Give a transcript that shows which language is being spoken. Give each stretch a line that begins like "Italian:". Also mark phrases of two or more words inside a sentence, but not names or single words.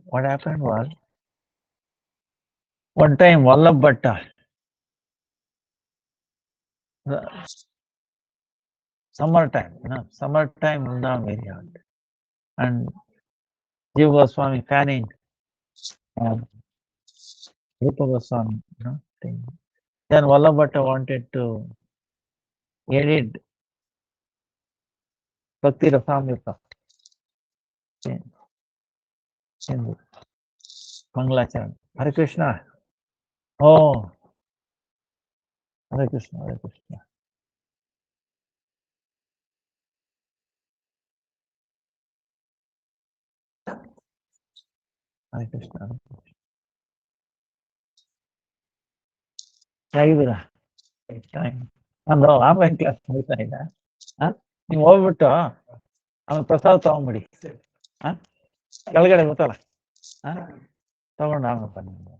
English: What happened was, one time Vallabh Bhatta, summertime Vrindavan very hot, and Jiva Goswami fanning Rupa Goswami, thing. Then Vallabh Bhatta wanted to edit Bhakti Rasamrita in Mangalacharan. Hare Krishna. Oh, Hare Krishna, Hare Krishna. Hare Krishna. Jayavira. Time.
Kannada: ಅಂದು
English: online class
Kannada: ಮುಗಿತಾ ಇಲ್ಲ ನೀವು ಹೋಗ್ಬಿಟ್ಟು ಆಮೇಲೆ ಪ್ರಸಾದ ತಗೊಂಬಿಡಿ ಕೆಳಗಡೆ ಗೊತ್ತಲ್ಲ ತಗೊಂಡು ಆಮೇಲೆ ಬನ್ನಿ.